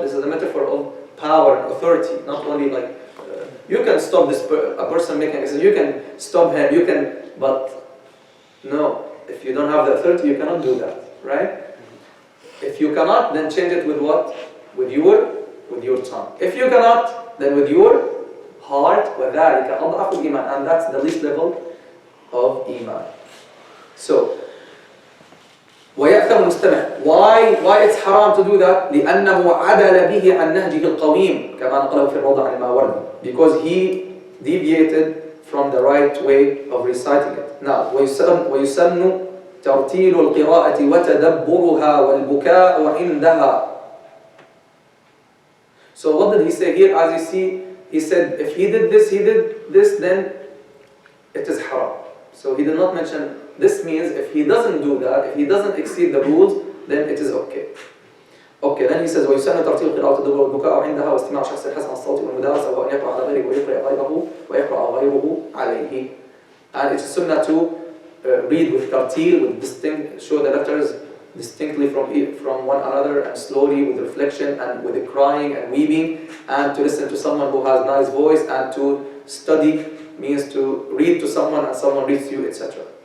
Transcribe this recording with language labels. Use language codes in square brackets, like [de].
[en] This is a metaphor of power and authority. Not only like, you can stop a person making a sin, you can stop him, but no. If you don't have the authority, you cannot do that, right? If you cannot, then change it with what? With your tongue. If you cannot, then with your heart. [ar] وَذَلِكَ أَضْعَفُ الْإِيمَانِ. [en] And that's the least level of iman. So, [ar] وَيَأْثَمُ الْمُسْتَمِعِ. [en] Why it's haram to do that? [ar] لِأَنَّهُ عَدَلَ بِهِ عَنْ نَهْجِهِ الْقَوِيمِ كَمَا نَقَلَهُ فِي الرَّوْضَةِ عَنِ الْمَاوَرْدِ. [en] Because he deviated from the right way of reciting it. [ar] Now, وَيُسَنُّ تَرْتِيلُ الْقِرَاءَةِ وَتَدَبُّرُهَا وَالْبُكَاءُ عِنْدَهَا. [en] So what did he say here? As you see, he said if he did this, then it is haram. So he did not mention, this means if he doesn't do that, if he doesn't exceed the rules, then it is okay. Okay, then he says [ar] وَيُسَنُّ تَرْتِيلُ الْقِرَاءَةِ وَالْبُكَاءُ عِنْدَهَا وَاسْتِمَاعُ شَخْصِ الْحَسَنِ الصَّوْتِ وَالْمُدَارَسَةِ وَأَنْ يَقْرَأَ عَلَى غَيْرِهِ وَيَقْرَأَ غَيْرُهُ عَلَيْهِ. [en] And it's sunnah to read with tartil, with distinct, show the letters distinctly from one another, and slowly with reflection and with the crying and weeping, and to listen to someone who has nice voice, and to study means to read to someone and someone reads to you, etc.